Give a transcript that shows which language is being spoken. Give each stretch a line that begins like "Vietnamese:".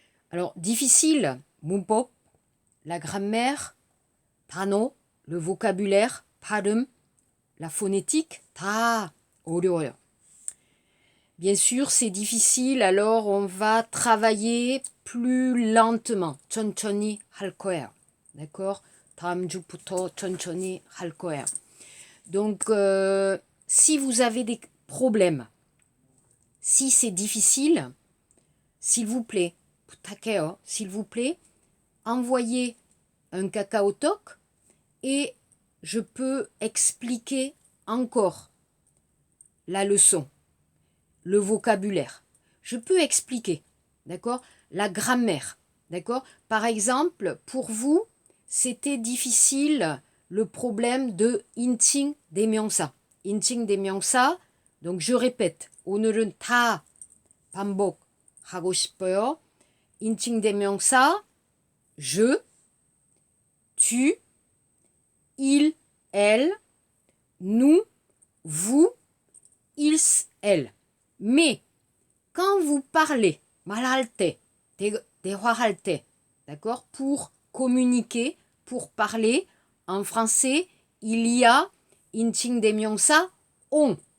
French: Alors, difficile, 문법, la grammaire, 단어, le vocabulaire, 발음, la phonétique,
Korean: 다 어려워요.
French: Bien sûr, c'est difficile, alors on va travailler plus lentement.
Korean: 천천히 할 거예요.
French: D'accord?
Korean: 다음 주부터 천천히 할 거예요.
French: Donc, si vous avez des problèmes, si c'est difficile, s'il vous plaît,
Korean: 부탁해요,
French: s'il vous plaît, envoyez un cacao talk et je peux expliquer encore la leçon, le vocabulaire. Je peux expliquer, d'accord, la grammaire, d'accord. Par exemple, pour vous, c'était difficile le problème de 인칭 대명사.
Korean: 인칭 대명사,
French: donc je répète,
Korean: 오늘은 다 반복하고 싶어요.
French: 인칭 대명사, je, tu, il, elle, nous, vous, ils, elles. Mais quand vous parlez,
Korean: 말할 때, 대화할 때,
French: d'accord, pour communiquer, pour parler, en français, il y a 인칭 대명사 on.